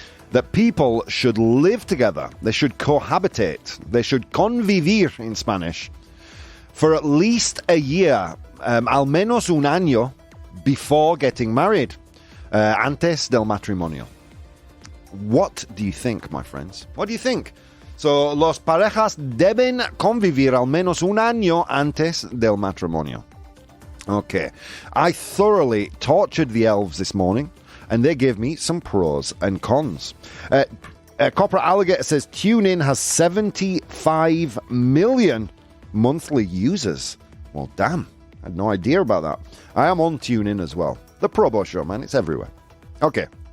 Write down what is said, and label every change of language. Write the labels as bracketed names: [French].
[English] That people should live together. They should cohabitate. They should convivir in Spanish for at least a year, [Spanish] al menos un año, [English] before getting married, [Spanish] antes del matrimonio. [English] What do you think, my friends? What do you think? [Spanish] So, los parejas deben convivir al menos un año antes del matrimonio. [English] Okay. I thoroughly tortured the elves this morning, and they gave me some pros and cons. Corporate Alligator says TuneIn has 75 million monthly users. Well, damn. I had no idea about that. I am on TuneIn as well. The ProBoh Show, man. It's everywhere. Okay.